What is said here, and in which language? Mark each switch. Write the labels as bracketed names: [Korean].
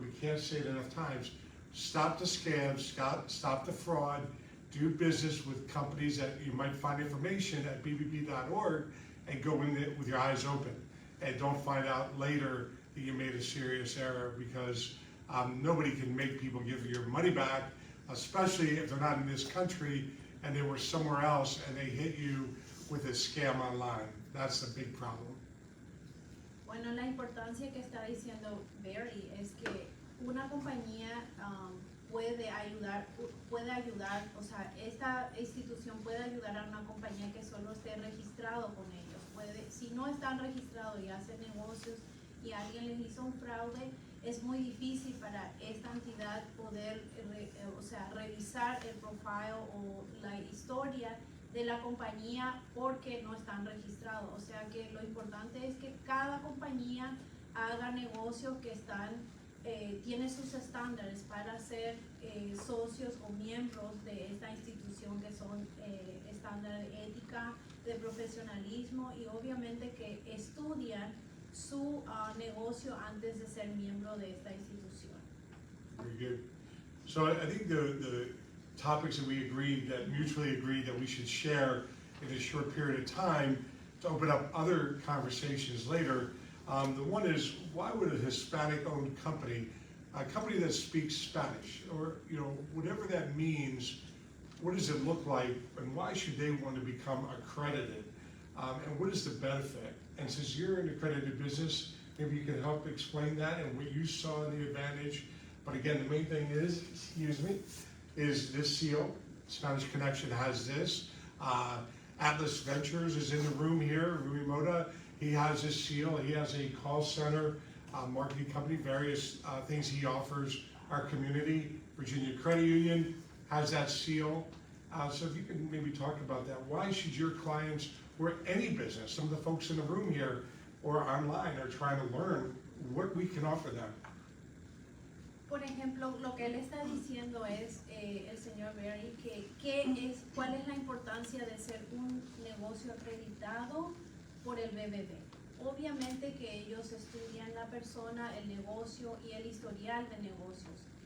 [English] We can't say it enough times. Stop the scams, stop the fraud, do business with companies that you might find information at BBB.org and go in it with your eyes open. And don't find out later that you made a serious error, because nobody can make people give your money back, especially if they're not in this country and they were somewhere else and they hit you with a scam online. That's the big problem. [Spanish] Bueno, la importancia que está diciendo Barry es que una compañía puede ayudar, o sea, esta institución puede ayudar a una compañía que solo esté registrado con ellos. Si no están registrados y hacen negocios y alguien les hizo un fraude, es muy difícil para esta entidad poder revisar el profile o la historia de la compañía porque no están registrados. O sea que lo importante es que cada compañía haga negocios que tiene sus estándares para ser socios o miembros de esta institución, que son estándares de ética, de profesionalismo, y obviamente que estudian su negocio antes de ser miembro de esta institución. [English] Very good. So I think the topics that we mutually agreed that we should share in a short period of time to open up other conversations later. The one is, why would a Hispanic-owned company, a company that speaks Spanish, or whatever that means, what does it look like, and why should they want to become accredited? And what is the benefit? And since you're in accredited business, maybe you can help explain that and what you saw in the advantage. But again, the main thing is, is this seal. Spanish Connection has this. Atlas Ventures is in the room here, Rui Moda. He has this seal. He has a call center, marketing company, various things he offers our community. Virginia Credit Union has that seal. So if you can maybe talk about that. Why should your clients, or any business, some of the folks in the room here or online, are trying to learn what we can offer them? [Spanish] Por ejemplo, lo que él está diciendo es, el señor Barry, cuál es la importancia de ser un negocio acreditado por el BBB. Obviamente que ellos estudian la persona, el negocio y el historial de negocios.